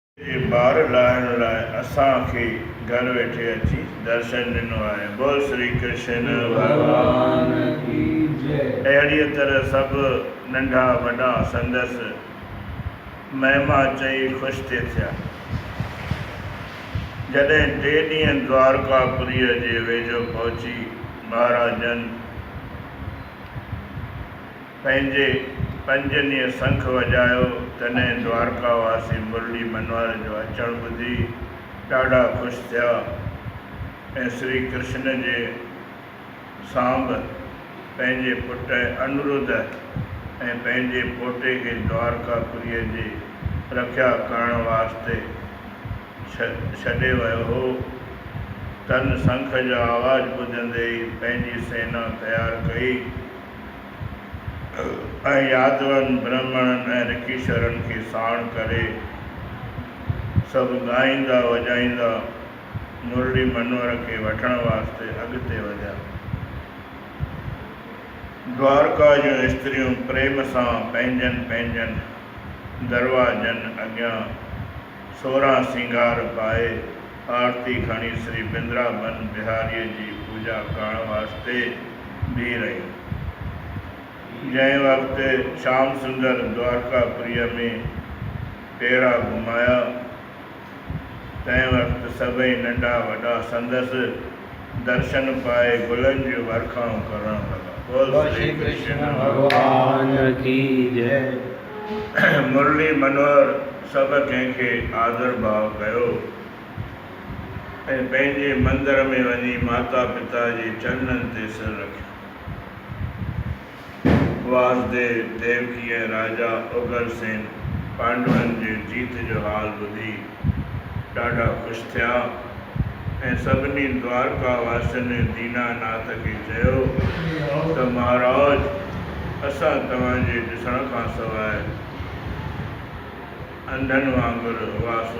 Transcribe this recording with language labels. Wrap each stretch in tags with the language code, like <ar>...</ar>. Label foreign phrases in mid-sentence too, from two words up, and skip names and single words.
<sd>ॿार लाहिण लाइ असांखे घर वेठे अची दर्शन ॾिनो आहे।</sd> <hi>बोल श्री कृष्ण भगवान की जय।</hi> <sd>अहिड़ीअ तरह सभु नंढा वॾा संदसि महिमा चई ख़ुशि थी थिया। जॾहिं 3 ॾींहं द्वारकापुरीअ जे वेझो पहुची महाराजनि पंहिंजे 5 ॾींहं शंख वॼायो, तॾहिं द्वारकावासी मुरली मनोहर जो अचणु ॿुधी ॾाढा ख़ुशि थिया ऐं श्री कृष्ण जे सांब पंहिंजे पुट अनुरुद्ध ऐं पंहिंजे पोटे खे द्वारकापुरीअ जी रक्षा करण वास्ते छॾे वियो हो। तन शंख जो आवाज़ ॿुधंदे ई पंहिंजी सेना तयारु कई ऐं यादवनि ब्राह्मणनि ऐं ऋषीश्वरनि खे साण करे सभु ॻाईंदा वॼाईंदा मुरली मनोहर खे वठण वास्ते अॻिते वधिया। द्वारका जूं स्त्रियूं प्रेम सां पंहिंजनि दरवाजनि अॻियां 16 सिंगार पाए आरती खणी श्री वृंदावन बिहारीअ जी पूॼा करण वास्ते बीह रहियूं। जंहिं वक़्तु श्याम सुंदर द्वारकापुरीअ में टेड़ा घुमाया, तंहिं वक़्तु सभई नंढा वॾा संदसि दर्शन पाए गुलनि जूं वर्खाऊं करण लॻा।</sd> <hi>बोल श्री कृष्ण भगवान की जय।</hi> <sd>मुरली मनोहर सभु कंहिंखे आदर भाव कयो ऐं पंहिंजे मंदर में वञी माता पिता जे चरणनि ते सिर रखियो। वासुदेव देवकी ऐं राजा उग्रसेन पांडवनि जे जीत जो हाल ॿुधी ॾाढा ख़ुशि थिया ऐं सभिनी द्वारकावासियुनि दीनानाथ खे चयो त महाराज, असां तव्हांजे ॾिसण खां सवाइ अंधनि वांगुरु हुआसूं।</sd>